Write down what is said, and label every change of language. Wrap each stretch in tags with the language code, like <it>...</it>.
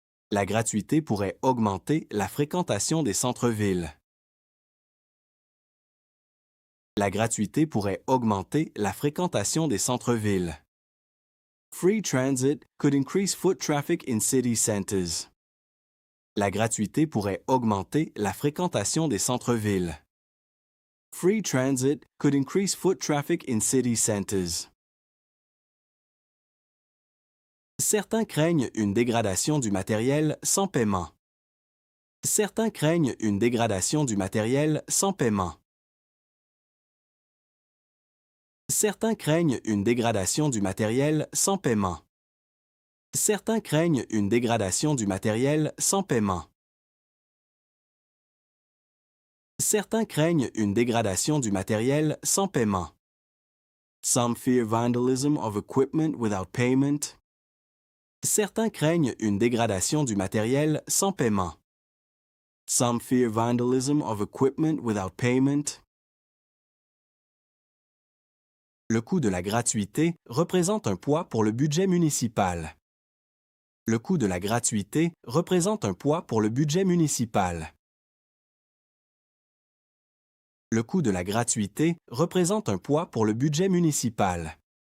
<fr>La gratuité pourrait augmenter la fréquentation des centres-villes. La gratuité pourrait augmenter la fréquentation des centres-villes.</fr> <en>Free transit could increase foot traffic in city centers.</en> <fr>La gratuité pourrait augmenter la fréquentation des centres-villes.</fr> <en>Free transit could increase foot traffic in city centers.</en> <fr>Certains craignent une dégradation du matériel sans paiement. Certains craignent une dégradation du matériel sans paiement. Certains craignent une dégradation du matériel sans paiement. Certains craignent une dégradation du matériel sans paiement. Certains craignent une dégradation du matériel sans paiement.</fr> <en>Some fear vandalism of equipment without payment.</en> <fr>Certains craignent une dégradation du matériel sans paiement.</fr> <en>Some fear vandalism of equipment without payment.</en> <fr>Le coût de la gratuité représente un poids pour le budget municipal. Le coût de la gratuité représente un poids pour le budget municipal. Le coût de la gratuité représente un poids pour le budget municipal.</fr>